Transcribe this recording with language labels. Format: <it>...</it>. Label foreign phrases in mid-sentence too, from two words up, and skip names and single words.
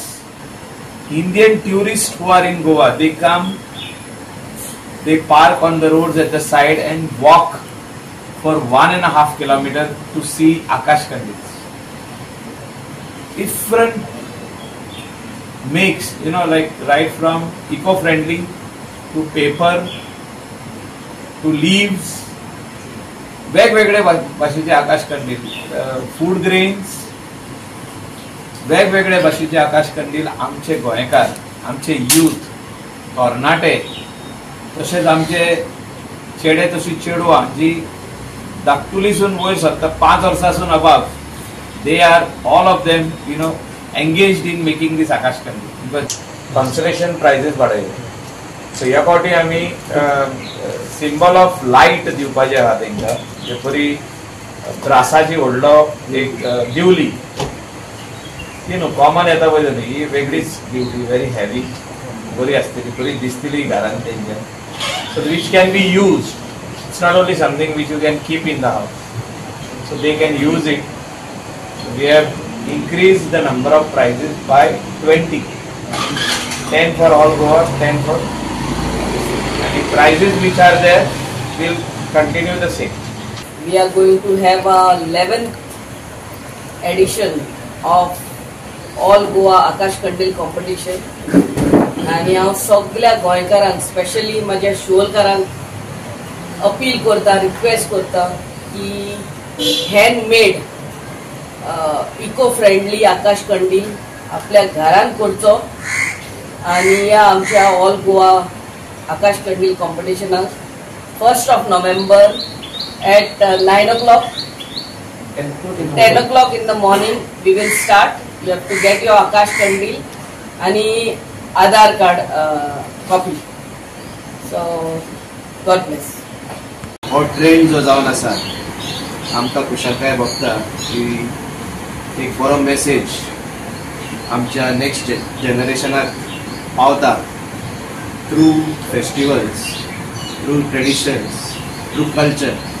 <en>Indian tourists who are in Goa, they come, they park on the roads at the side and walk for 1.5 kilometers to see Akash Kandils. Different makes, like right from eco-friendly to paper to leaves,</en> <kok>वेगवेगळे भाषेचे आकाश कंदील,</kok> <en>food grains,</en> <kok>वेगवेगळे भाषेचे आकाश कंदील आमचे गोंयकार, आमचे यूथ, तरणाटे, तशेंच आमचे चेडे तशी चेडवां जी धाकटुलीसून वयर सरता 5 वर्सांसून अबाव,</kok> <en>they are all of them engaged in making this आकाश कंदील. Because consolation prizes वाडयले.</en> <kok>So ह्या फावटी आमी</kok> <en>symbol of light</en> <kok>दिवपाचे आहा तांकां. जे बरी ब्रासाची व्हडलो एक दिवली, ती न्हू कॉमन येता पळय न्ही, ही वेगळीच दिवली,</kok> <en>very heavy,</en> <kok>बरी आसतली, बरी दिसतली घरान तेंच्या.</kok> <en>So which can be used. It's not only something which you can keep in the house, so they can use it. We have increase the number of prizes by 20, 10 for all Goa, 10 for, and the prices which are there will continue the same. We are going to have a 11th edition of All Goa Akash Kandil competition.</en> <kok>आणि हांव सगळ्या गोंयकारांक, स्पेशली माझ्या शिवोलकारांक अपील करता, रिक्वेस्ट करता की</kok> <en>handmade eco friendly</en> <kok>आकाश कंदील आपल्या घरान करचो आणि या आमच्या ऑल गोवा आकाश कंदील कॉम्पिटिशनाक</kok> <en>1st of November at 9 o'clock, 10 o'clock in the morning we will start. You have to get your Akash Kandil and Aadhaar card copy. So God bless.</en> <kok>हो ट्रेंड जो जावन आसा आमकां खुशालकाय भोगता की एक बरो मेसेज आमच्या नेक्स्ट जनरेशनाक पावता</kok> <en>through festivals, through traditions, through culture.</en>